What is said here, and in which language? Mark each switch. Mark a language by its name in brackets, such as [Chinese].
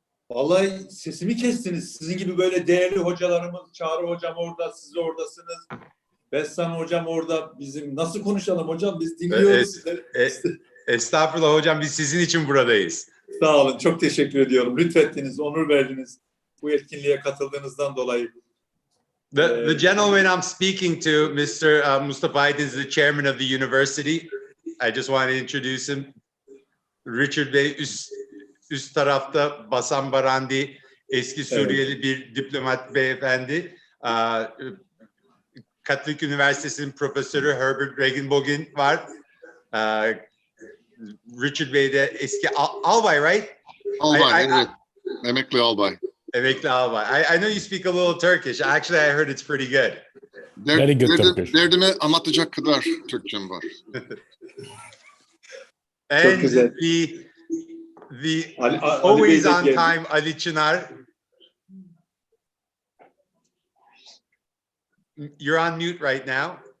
[Turkish] Vallahi sesimi kestiniz. Sizin gibi böyle değerli hocalarımız, Çağrı hocam orada, siz oradasınız. Bessan hocam orada. Bizim nasıl konuşalım hocam? Biz dinliyoruz sizleri. Estağfurullah hocam, biz sizin için buradayız. Sağ olun. Çok teşekkür ediyorum. Lütfettiniz, onur verdiniz bu etkinliğe katıldığınızdan dolayı. [English] The gentleman I'm speaking to, Mr. Mustafa Aydın, is the chairman of the university. I just want to introduce him. [Turkish] Richard Bey üst tarafta, Basan Barandi, eski Suriyeli bir diplomat beyefendi. Katolik Üniversitesi'nin profesörü Herbert Regenbogen var. Richard Bey de eski albay, [English] right? [Turkish] Albay, evet. Emekli albay. Emekli albay. [English] I know you speak a little Turkish. Actually, I heard it's pretty good. Very good Turkish. [Turkish] Derdimi anlatacak kadar Türkçem var. [English] And the always on time Ali Çınar. You're on mute right now.